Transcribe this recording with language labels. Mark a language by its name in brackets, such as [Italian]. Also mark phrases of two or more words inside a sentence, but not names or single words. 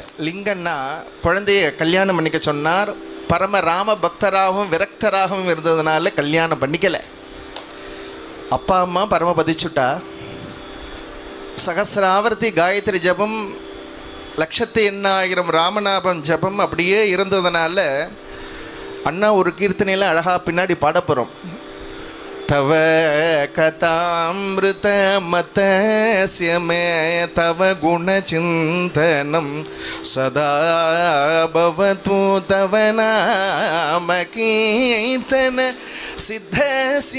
[Tamil] லிங்கண்ணா குழந்தைய கல்யாணம் பண்ணிக்க சொன்னார். பரமராம பக்தராகவும் விரக்தராகவும் இருந்ததுனால கல்யாணம் பண்ணிக்கலை. அப்பா அம்மா பரம பதிச்சுட்டா. சகசிராவர்த்தி காயத்ரி ஜபம் 1,08,000 ராமநாபம் ஜபம் அப்படியே இருந்ததுனால அண்ணா ஒரு கீர்த்தனையில் அழகாக பின்னாடி பாட போகிறோம். [Sanskrit] तव कथामृत मतस्य मे तव गुणचिन्तनं सदा भवतु तव नाम कीर्तन सिद्धस्य